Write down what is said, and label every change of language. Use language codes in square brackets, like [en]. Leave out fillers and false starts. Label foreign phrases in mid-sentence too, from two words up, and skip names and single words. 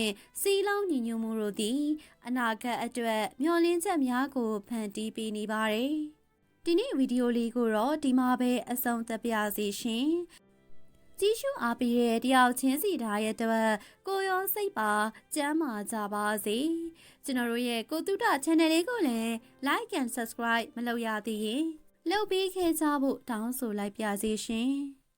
[my] စီးလုံးညီညွတ်မှုတို့သည်အနာဂတ်အတွက်မျှော်လင့်ချက်များကိုဖန်တီးပေးနေပါတယ်။ဒီနေ့ဗီဒီယိုလေးကိုတော့ဒီမှာပဲအဆုံးသတ်ပါစေရှင်။ကြည့်ရှုအားပေးတဲ့တယောက်ချင်းစီတိုင်းရဲ့အတွက်ကိုရောစိတ်ပါကျန်းမာကြပါစေ။ကျွန်တော်တို့ရဲ့ကိုတုဒ channel လေးကိုလည်း [en] like and subscribe [my] မလုပ်ရသေးရင်လုပ်ပေးခဲ့ကြဖို့တောင်းဆိုလိုက်ပါစေရှင်။